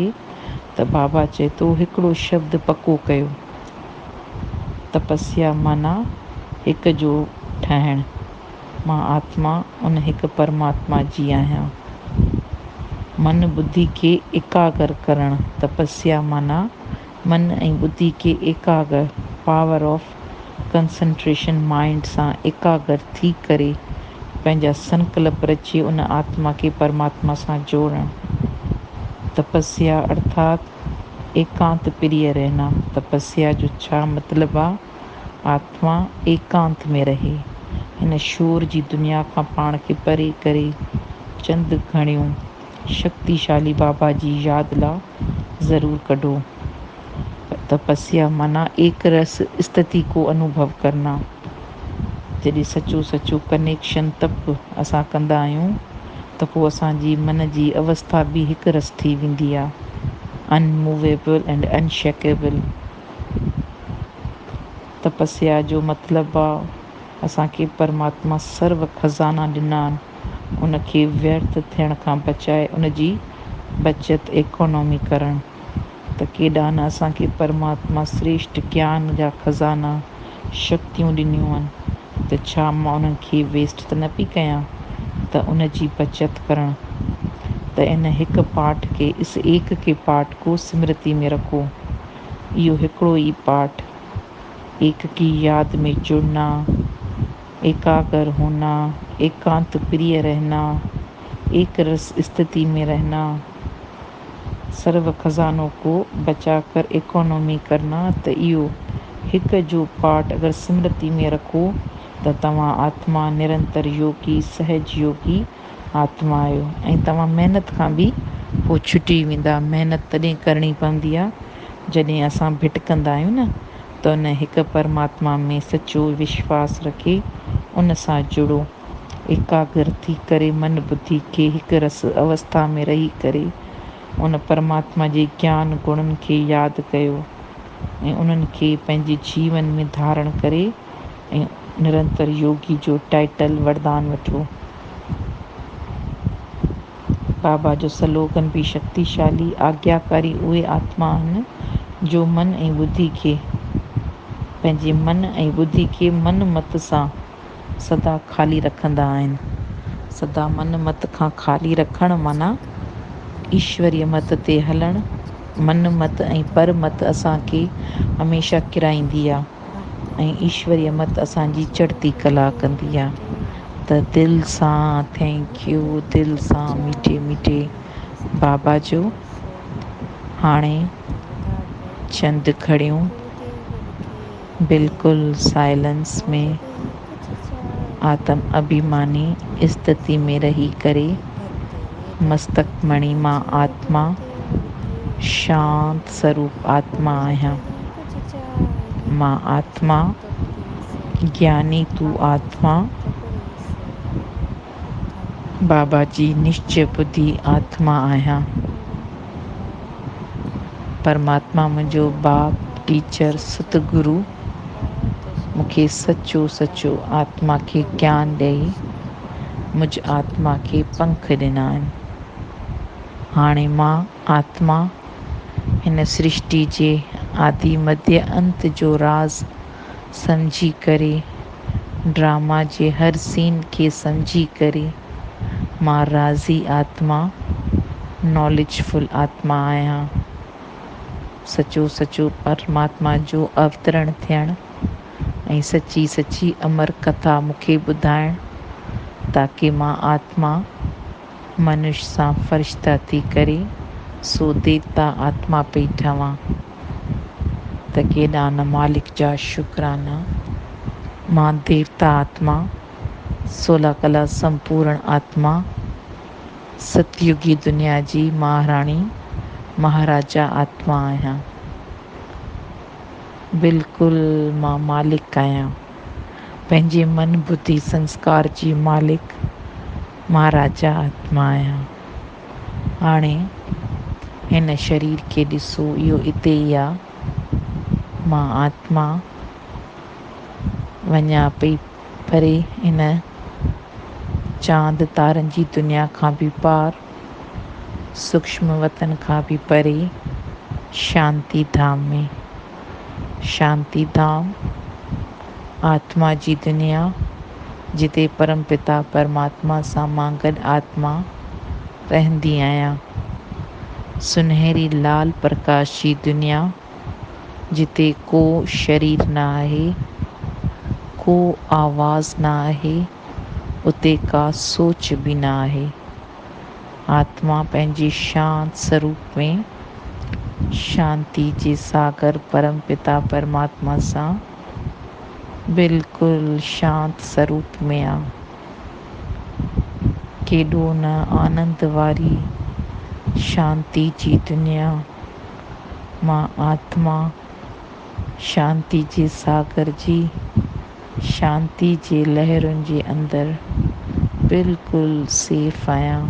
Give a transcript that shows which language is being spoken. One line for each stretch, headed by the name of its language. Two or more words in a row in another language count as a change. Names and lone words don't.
Sindhi: त बाबा चए थो हिकिड़ो शब्द पको कयो, तपस्या माना हिक जो ठहिणु। मां आत्मा उन हिकु परमात्मा जी आहियां। मन बुद्धि खे एकाग्र करणु, तपस्या माना मन ऐं बुद्धि खे एकाग्र,
English: power of concentration
Sindhi: माइंड सां एकाग्र थी करे पंहिंजा संकल्प रचे उन आत्मा खे परमात्मा सां जोड़णु।
Hindi: तपस्या अर्थात एकांत प्रिय रहना।
Sindhi: तपस्या जो छा मतिलबु आहे? आत्मा एकांत में रहे, हिन शोर जी दुनिया खां पाण खे परे करे चंद घणियूं शक्तिशाली बाबा जी यादि लाइ ज़रूरु कढो।
Hindi: तपस्या माना एक रस स्थिति को अनुभव करना।
Sindhi: जॾहिं सचो सचो कनेक्शन तप असां कंदा आहियूं त पोइ असांजी मन जी अवस्था बि हिकु रस थी वेंदी आहे,
English: unmovable and unshakeable.
Sindhi: तपस्या जो मतिलबु आहे असांखे परमात्मा सर्व खज़ाना ॾिना आहिनि, उनखे व्यर्थ थियण खां बचाए उनजी बचत इकोनॉमी करणु। त केॾा न असांखे परमात्मा श्रेष्ठ ज्ञान जा खज़ाना शक्तियूं ॾिनियूं आहिनि, त छा मां उन्हनि खे वेस्ट त न पई कयां। त उनजी बचत करणु। त इन हिकु पाठ खे,
Hindi: इस एक के पाठ को स्मृति में रखो।
Sindhi: इहो हिकिड़ो ई पाठ,
Hindi: एक की याद में जुड़ना, एकाग्र होना, एकांत प्रिय रहना, एक रस स्थिति में रहना, सर्व खजानों को बचा कर इकोनॉमी करना।
Sindhi: त इहो हिक जो पाठ अगरि स्मृति में रखो त तव्हां आत्मा निरंतर योगी सहज योगी आत्मा आहियो ऐं तव्हां महिनत खां बि पोइ छुटी वेंदा। महिनत तॾहिं करणी पवंदी आहे जॾहिं असां भिटकंदा आहियूं न, त उन हिकु परमात्मा में सचो विश्वास रखे उन सां जुड़ो, एकाग्र थी करे मन बुद्धि खे हिकु रस अवस्था में रही करे उन परमात्मा जे ज्ञान गुणनि खे यादि कयो ऐं उन्हनि खे पंहिंजे जीवन में धारण करे ऐं निरंतर योगी जो टाइटल वरदान वठो। बाबा जो स्लोगन बि शक्तिशाली, आज्ञाकारी उहे आत्मा आहिनि जो मन ऐं ॿुधी खे पंहिंजे मन ऐं ॿुधी खे मन मत सां सदा ख़ाली रखंदा आहिनि। सदा मन मत खां ख़ाली रखणु माना ईश्वरीय मत ते हलणु। मन मत ऐं पर मत असांखे हमेशह किराईंदी आहे ऐं ईश्वरीय मत असांजी चढ़ती कला कंदी आहे। त दिलि सां
English: thank you,
Sindhi: दिलि सां मीठे मीठे बाबा जो। हाणे चंद खड़ियूं बिल्कुलु साइलेंस में आत्म अभिमानी स्थिति में रही करे मस्तक मणि मां आत्मा शांत स्वरूप आत्मा आहियां। मां आत्मा ज्ञानी तू आत्मा बाबा जी निश्चय बुद्धि आत्मा आहियां। परमात्मा मुंहिंजो बाप टीचर सतगुरु मूंखे सचो सचो आत्मा खे ज्ञान ॾेई मुंहिंजी आत्मा खे पंख ॾिना आहिनि। हाणे मां आत्मा हिन सृष्टि जे आदि मध्य अंत जो राज़ सम्झी करे ड्रामा जे हर सीन खे सम्झी करे मां राज़ी आत्मा नॉलेजफुल आत्मा आहियां। सचो सचो परमात्मा जो अवतरण थियणु ऐं सची सची अमर कथा मूंखे ॿुधाइणु ताकी मां आत्मा मनुष्य सां फ़रिश्ता थी करे सो देवता आत्मा पई ठवां। त केॾा न मालिक जा शुकराना। मां देवता आत्मा 16 कला संपूर्ण आत्मा सतयुगी दुनिया जी महाराणी महाराजा आत्मा आहियां। बिल्कुलु मां मालिक आहियां पंहिंजे मन बुद्धि संस्कार जी मालिक महाराजा आत्मा आहियां। हाणे हिन शरीर खे ॾिसो, इहो हिते ई आहे। मां आत्मा वञा पई परे हिन चांद तारनि जी दुनिया खां बि पार, सूक्ष्म वतन खां बि परे शांति धाम में। शांति धाम आत्मा जी दुनिया जिते परमपिता परमात्मा सां मां गॾु आत्मा रहंदी आहियां। सुनहरी लाल प्रकाश जी दुनिया जिते को शरीर न आहे, को आवाज़ न आहे, उते का सोच बि न आहे। आत्मा पंहिंजे शांत स्वरूप में शांति जे सागर परमपिता परमात्मा सां बिल्कुलु शांत स्वरूप में आहे। केॾो न आनंद वारी शांति जी दुनिया। मां आत्मा शांति जे सागर जी शांति जे लहरुनि जे अंदरि बिल्कुलु सेफ आहियां।